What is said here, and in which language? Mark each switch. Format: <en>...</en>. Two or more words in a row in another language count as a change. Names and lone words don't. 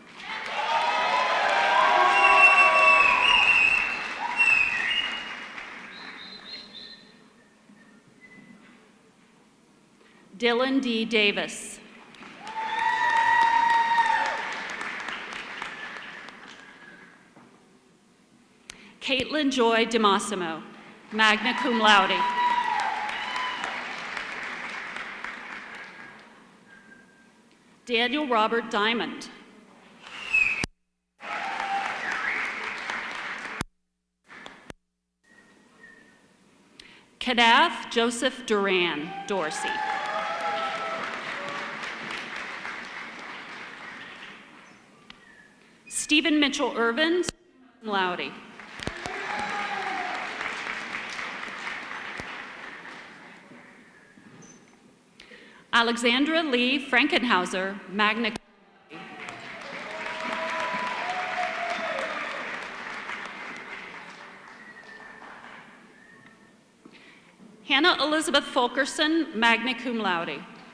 <en>Dylan D. Davis. Caitlin Joy DeMassimo,</en> <la>magna cum laude.</la> <en>Daniel Robert Diamond. Kadath Joseph Duran, Dorsey. Stephen Mitchell Irvin,</en> <la>cum laude.</la> <en>Alexandra Lee Frankenhauser,</en> <la>magna cum laude.</la> <en>Hannah Elizabeth Fulkerson,</en> <la>magna cum laude.</la>